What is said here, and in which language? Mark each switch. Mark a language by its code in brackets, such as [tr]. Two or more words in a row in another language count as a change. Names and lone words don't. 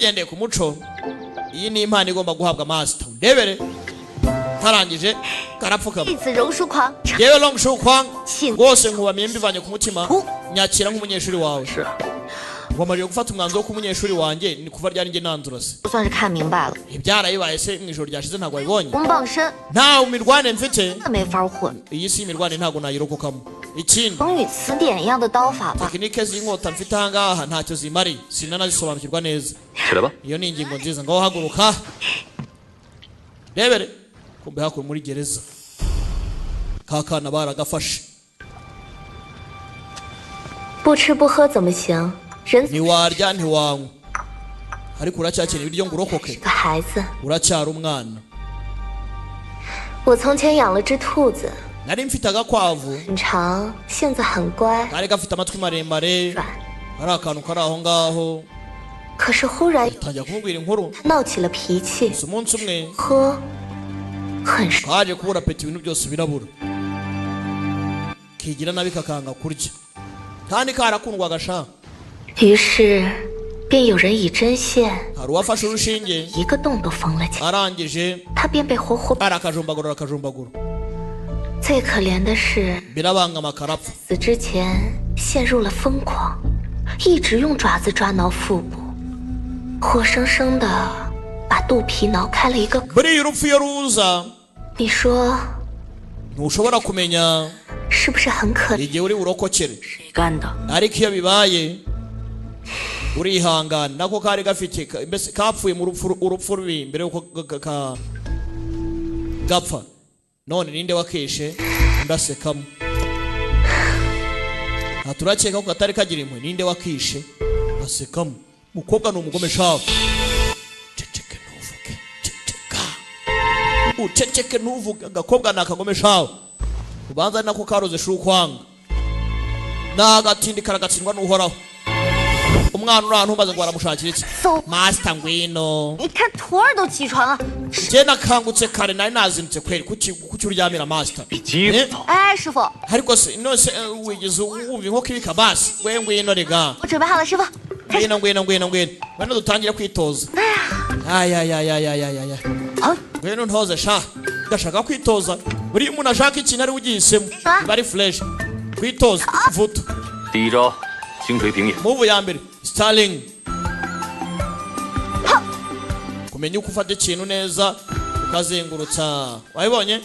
[rw] tugendeye ku muco iyi ni impano igomba guhabwa master ndebere tarangije karapfukama [zh] 弟子柔术狂， [rw] yewe long show kwang [zh] 请 [rw] rwose nkubamiye mbivanye ku mutima Hu. nyakira nk'umunyeshuri wawe [zh] 是啊， [rw] wamariye gufata umwanzuro wo kuba umunyeshuri wanjye ni kuva ryari njye nanzura se [zh] 算是看明白了， [rw] ibyarayibaye se mu ijoro ryashize ntabwo wabibonye [zh] 红棒身 [rw] nta mirwane mfite [zh] 那没法混， [rw] iyi si imirwane ntabwo nayirokokamo ikindi [zh] 成语词典一样的刀法吧。 [rw] tekinike z'inkota mfite ahangaha ntacyo zimariye sinanazisobanukirwa neza [zh] 起来吧。 [rw] iyo ni ingingo nziza ngaho haguruka rebere kumbe hakuye muri gereza kakana baragafashe [zh] 不吃不喝怎么行？人 [rw] ntiwarya ntiwanywa ariko uracyakeneye ibiryo ngo urokoke [zh] 是个孩子。 [rw] uracyari umwana [zh] 我从前养了只兔子， [rw] nari mfite agakwavu [zh] 很长，性子很乖， [rw] kari gafite amatwi maremare [zh] 软。 [rw] hari akantu kari aho ngaho [zh] 可是忽然 [rw] tangira kumubwira inkuru [zh] 闹起了脾气， [rw] gusa umunsi umwe [zh] 喝很少。 [rw] kaje kubura peti ibintu byose birabura kigira nabi kakanga kurya kandi karakundwaga sha [zh] 于是便有人以针线 [rw] hari uwafashe urushinge [zh] 一个洞都缝了起来， [rw] arangije [zh] 他便被活活。 [rw] arakajumbagura akajumbagura [zh] 最可怜的是， [rw] birabangama karapfa [zh] 死之前陷入了疯狂，一直用爪子抓挠腹部，活生生的把肚皮挠开了一个口。 [rw] buriya urupfu iyo ruza [zh] 你说 [rw] ntushobora kumenya [zh] 是不是很可怜？ [rw] igihe uri burokokere [zh] 谁干的？ [rw] ariko iyo bibaye urihangana nako kari gafite mbese kapfuye mu urupfu rubi mbere yuko gapfa none ninde wakeshe ndasekamo turakeka ko katari kagira imwe ninde wakishe asekamo mukobwa ni umugome shawe ceceke ntuvuge ceceka uceceke ntuvuge agakobwa ni akagome shawe ubanza nako karoze shukwanga nagatindi karagatsindwa n'uhoraho umwana uri ahantu umaze ngo baramushakira iki So- master ngwino [zh] 你看徒儿都起床了。 [rw] njye nakangutse kare nari nazindutse kweri kuki uryamira master [zh] 比鸡 Eh? 早。哎，师傅， [rw] ariko se nose wigeze wumva inkoko ibika basi we ngwino rega [zh] 我准备好了，师傅。 [rw] ngwino dutangire kwitoza ayayayayayaya [zh] 好， [rw] ngwino ntoze sha ndashaka kwitoza buriya umuntu ashaka ikintu ari ugihisemo Ah. biba ari fresh kwitoza vuto [zh] 第一招，星锤平野。 [rw] muvu ya mbere starling kumenya uko ufata ikintu neza ukazengurutsa wabibonye